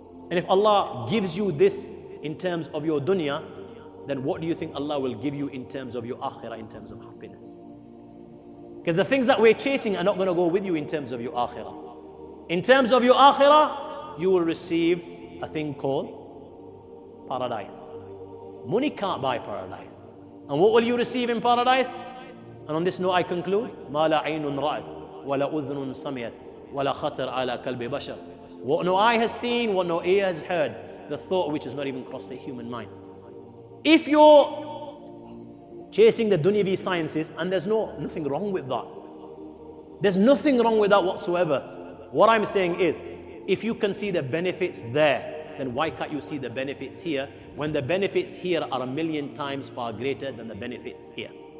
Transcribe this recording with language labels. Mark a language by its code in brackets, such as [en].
[en] And if Allah gives you this in terms of your dunya, then what do you think Allah will give you in terms of your akhirah, in terms of happiness? Because the things that we're chasing are not going to go with you in terms of your akhirah. In terms of your akhirah, you will receive a thing called paradise. Money can't buy paradise. And what will you receive in paradise? And on this note I conclude, [ar] مَا لَا عَيْنٌ رَأَتْ وَلَا أُذْنٌ سَمِيَتْ وَلَا خَطَرْ عَلَى قَلْبِ بَشَرٍ. [en] What no eye has seen, what no ear has heard, the thought which has not even crossed the human mind. If you're chasing the dunyavi sciences, and there's nothing wrong with that. There's nothing wrong with that whatsoever. What I'm saying is, if you can see the benefits there, then why can't you see the benefits here, when the benefits here are 1,000,000 times far greater than the benefits here?